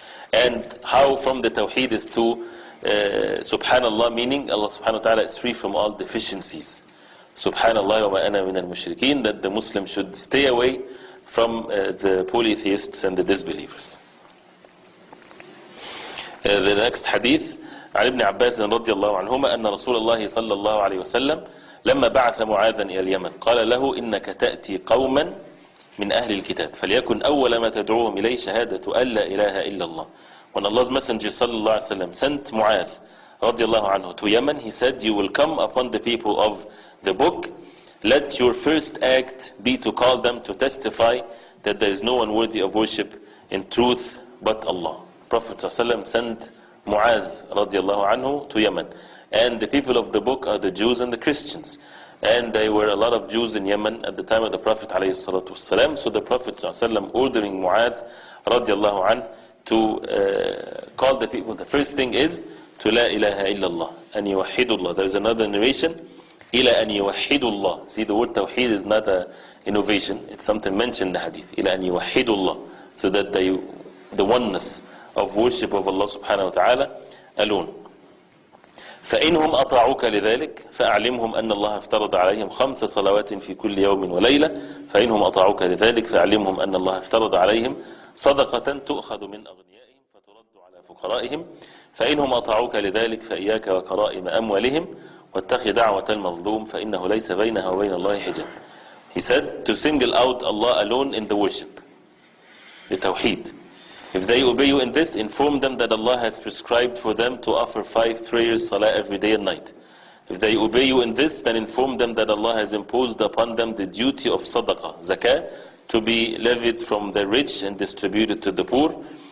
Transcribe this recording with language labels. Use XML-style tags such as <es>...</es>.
<en>And how from the tawheed is to subhanallah, meaning Allah subhanahu wa ta'ala is free from all deficiencies. Subhanallah wa ma ana min al-mushrikeen, that the Muslim should stay away from the polytheists and the disbelievers. The next hadith,</en> <ar>عن ابن عباس رضي الله عنهما أن رسول الله صلى الله عليه وسلم لما بعث معاذا إلى اليمن قال له إنك تأتي قوما من أهل الكتاب فليكن أول ما تدعوهم إليه شهادة أن لا إله إلا الله</ar> <en>when Allah's Messenger sallallahu alaihi wasallam sent Mu'adh radiallahu anhu to Yemen, he said, you will come upon the people of the book, let your first act be to call them to testify that there is no one worthy of worship in truth but Allah. Prophet ﷺ sent Mu'adh radiallahu anhu to Yemen, and the people of the book are the Jews and the Christians, and there were a lot of Jews in Yemen at the time of the Prophet ﷺ. So the Prophet ﷺ ordering Mu'adh radiallahu anhu to call the people. The first thing is to La ilaha illallah, an yuwahidullah. There is another narration, ila an yuwahidullah. See, the word tawheed is not an innovation, it's something mentioned in the hadith. Ila an yuwahidullah, so that the oneness of worship of Allah subhanahu wa ta'ala alone.</en> <ar>فإنهم أطاعوك لذلك فأعلمهم أن الله افترض عليهم 5 صلوات في كل يوم وليلة فإنهم أطاعوك لذلك فأعلمهم أن الله افترض عليهم صدقة تؤخذ من أغنيائهم فترد على فقرائهم فإنهم أطاعوك لذلك فإياك وكرائم أموالهم واتق دعوة المظلوم فإنه ليس بينها وبين الله حجاب.</ar> <en>He said to single out Allah alone in the worship, the tawheed. If they obey you in this, inform them that Allah has prescribed for them to offer 5 prayers, salah every day and night. If they obey you in this, then inform them that Allah has imposed upon them the duty of sadaqah, zakah, to be levied from the rich and distributed to the poor.</en>